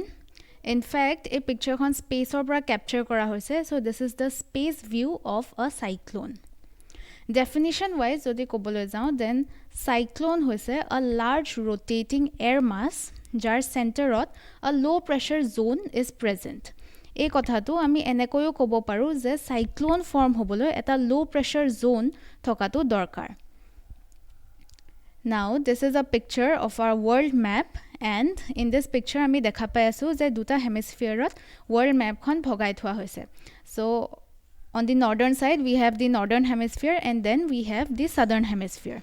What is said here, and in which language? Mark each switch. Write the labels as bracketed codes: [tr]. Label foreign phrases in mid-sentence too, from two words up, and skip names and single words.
[en] In fact, a picture on space or capture [as] কৰা হৈছে. [en] So this is the space view of a cyclone. Definition wise, [as] যদি ক'বলৈ যোৱা, [en] then cyclone hoise a large rotating air mass jar center ot a low pressure zone is present. [as] এই কথাটো আমি এনেকৈও ক'ব পাৰো যে [en] cyclone form [as] হবলৈ এটা [en] low pressure zone [as] থকাটো দৰকাৰ. [en] Now this is a picture of our world map and in this picture [as] আমি দেখা পাই আছো যে দুটা [en] hemisphere ot world map [as] খন ভগাই থোৱা হৈছে. [en] So on the northern side we have the northern hemisphere and then we have the southern hemisphere.